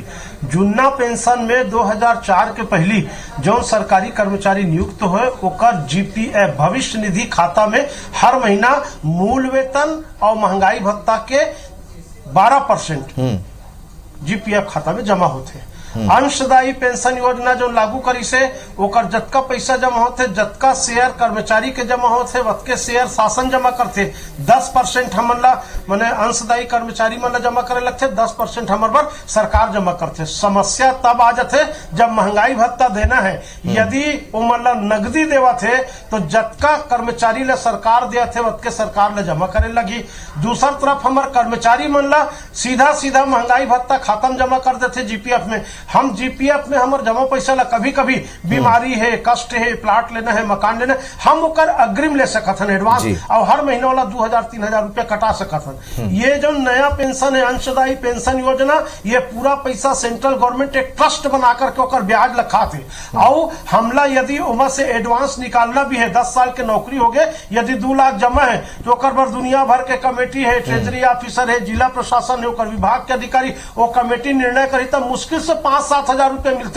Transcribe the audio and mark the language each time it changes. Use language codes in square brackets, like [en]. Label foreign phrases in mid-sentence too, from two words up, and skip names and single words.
[hne] जुन्ना पेंशन में 2004 के पहली जो सरकारी कर्मचारी नियुक्त हुए ओकर जीपीएफ भविष्य निधि खाता में हर महीना मूल वेतन और महंगाई भत्ता के 12% जीपीएफ खाता में जमा होते। अंशदायी पेंशन योजना जो लागू करी से ओकर जतका पैसा जमा होते, जतका शेयर कर्मचारी के जमा होते वतके शेयर शासन जमा करते। 10% हमन ला माने अंशदायी कर्मचारी मन ला जमा करे लगते, 10% हमर बर सरकार जमा करते। समस्या तब आ जाते जब महंगाई भत्ता देना है, यदि ओमन ला नगदी देवा थे तो जतका कर्मचारी ला सरकार दिया थे वतके सरकार ला जमा करे लगी। दूसर तरफ हमर कर्मचारी मन ला सीधा सीधा महंगाई भत्ता खाता में जमा कर देते जीपीएफ में। हम जीपीएफ में हमर जमा पैसा ला कभी कभी बीमारी है, कष्ट है, प्लाट लेना है, मकान लेना है, हम ओकर अग्रिम ले सकत हन एडवांस और हर महीने वाला 2000-3000 रुपया कटा सकत हन। ये जो नया पेंशन है अंशदायी पेंशन योजना, ये पूरा पैसा [en] central government [hne] एक ट्रस्ट बना करके ओकर ब्याज लखा थे और हमला यदि उमा से एडवांस निकालना भी है, 10 साल के नौकरी हो गए, यदि 2 लाख जमा है तो ओकर पर दुनिया भर के कमेटी है, [en] treasury officer [hne] है, जिला प्रशासन है, ओकर विभाग के अधिकारी वो कमेटी निर्णय करी तब मुश्किल से 5-7 हजार रुपए मिलते।